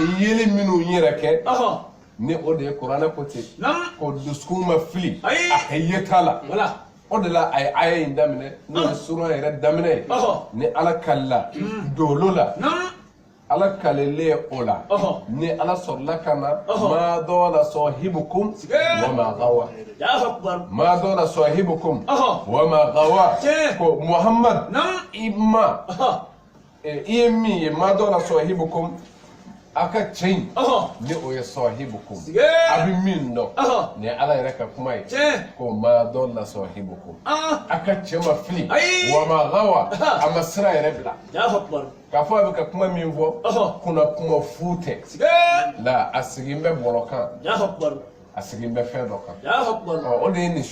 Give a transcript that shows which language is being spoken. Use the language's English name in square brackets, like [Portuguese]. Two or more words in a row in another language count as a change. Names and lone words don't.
[Bambara] yeli minnu yɛrɛ kɛ ni o de ye kuranɛ ko ten ko dusukun ma fili a ka ye t'a la o de la a ye aya in daminɛ n'o ye surun yɛrɛ daminɛ ye ni ala kalila dolo la ala kalele o la ni ala sɔrɔla ka na [Arabic] ما ضل صاحبكم وما غوى ما ضل صاحبكم وما غوى [Bambara] ko Muhammad i ye min ye [Arabic] ما ضل صاحبكم [Bambara] a ka cɛ ni o ye sahibukum a bɛ min dɔn ni ala yɛrɛ ka kuma ye ko [Arabic] ما ضل صاحبكم [Bambara] a ka cɛ ma fili [Arabic] وما غوى [Bambara] a ma sira yɛrɛ bila k'a fɔ a bɛ ka kuma min fɔ kunna kuma fu tɛ la a sigin bɛ bɔlɔ kan a sigin bɛ fɛn dɔ kan o de ye nin